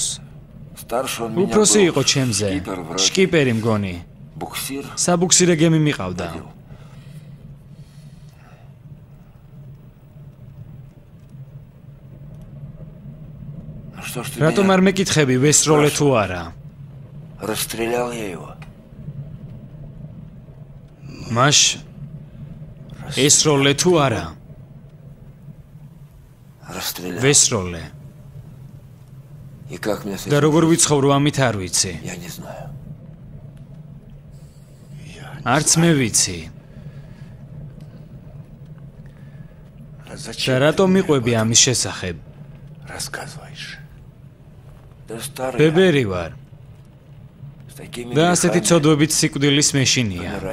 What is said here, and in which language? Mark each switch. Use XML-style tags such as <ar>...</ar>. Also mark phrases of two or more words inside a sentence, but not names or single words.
<ka>უფროსი იყო ჩემზე, შკიპერი მგონი. საბუქსირე გემი მიყავდა. რატომ არ მეკითხები ვესროლე თუ არა?</ka> <ru>Расстрелял я его.</ru> <ka>Маш ესროლე თუ არა?</ka> <ru>Расстрелял.</ru> <ka>ვესროლე.</ka> <ru>И как мне с</ru> <ka>და როგორ ვიცხოვრო ამით არ ვიცი.</ka> <ru>Я не знаю.</ru> <ka>არც მე ვიცი. და რატომ მიყვები ამის შესახებ?</ka> <ru>Рассказываешь.</ru> <ka>ბებერი ვარ. და ასეთი ცოდვებით სიკვდილის მეშინია.</ka>